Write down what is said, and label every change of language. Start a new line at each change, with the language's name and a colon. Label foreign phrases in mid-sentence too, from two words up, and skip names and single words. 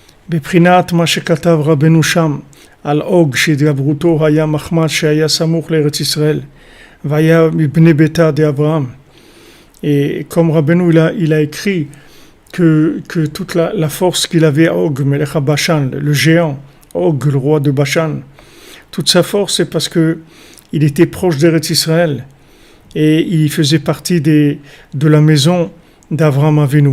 Hebrew: בבחינת מה שכתב רבנו שם על אוג שהתגברותו היה מחמד שהיה סמוך לארץ ישראל והיה מבני ביתה d'Abraham.
French: Et comme Rabbeinu il a écrit que toute la force qu'il avait à Og,
Hebrew: מלך בשן,
French: le géant, Og, le roi de Bashan, toute sa force c'est parce que il était proche d'
Hebrew: ארץ ישראל
French: et il faisait partie de la maison d'
Hebrew: אברהם אבינו.